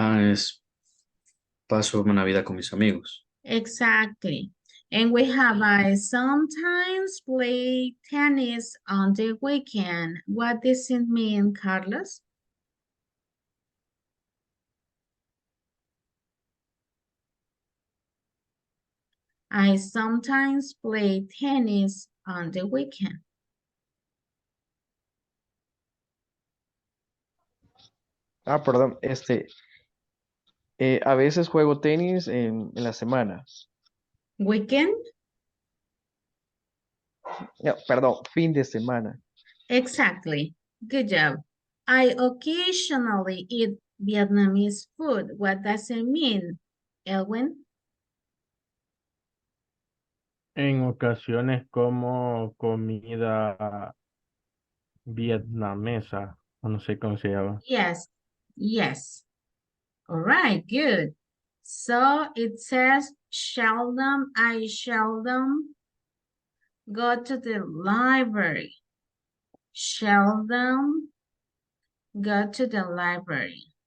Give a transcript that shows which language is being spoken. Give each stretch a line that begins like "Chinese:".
Spanish: Es paso una Navidad con mis amigos.
English: exactly. And we have I sometimes play tennis on the weekend. What does it mean, Carlos? I sometimes play tennis on the weekend.
Spanish: Ah, perdón, a veces juego tenis en la semana.
English: Weekend?
Spanish: No, perdón, fin de semana.
English: Exactly. Good job. I occasionally eat Vietnamese food. What does it mean, Elwin?
Spanish: En ocasiones como comida vietnamesa, o no sé cómo se llama.
English: Yes, yes. All right, good. So it says I seldom go to the library. Seldom go to the library.